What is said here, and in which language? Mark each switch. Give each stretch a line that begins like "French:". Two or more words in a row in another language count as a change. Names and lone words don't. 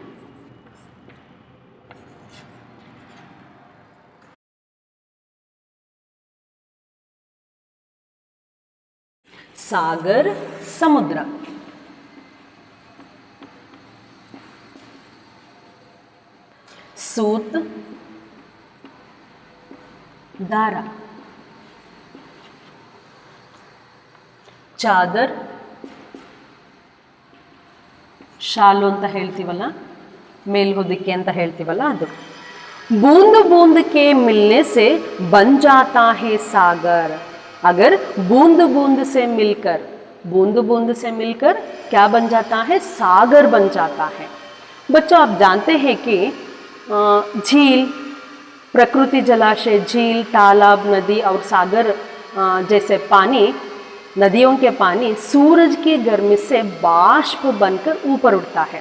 Hindi: सागर समुद्र, सूत दार,
Kannada: चादर ಶಾಲು ಅಂತ ಹೇಳ್ತೀವಲ್ಲ, ಮೇಲ್ಹೊದಿಕೆ ಅಂತ ಹೇಳ್ತೀವಲ್ಲ ಅದು।
Hindi: बूंद बूंद के मिलने से बन जाता है सागर, अगर बूंद बूंद से मिलकर, बूंद बूंद से मिलकर क्या बन जाता है, सागर बन जाता है। बच्चों आप जानते हैं कि झील, प्रकृति जलाशय, झील, तालाब, नदी और सागर जैसे पानी, नदियों के पानी सूरज की गर्मी से बाष्प बनकर ऊपर उठता है।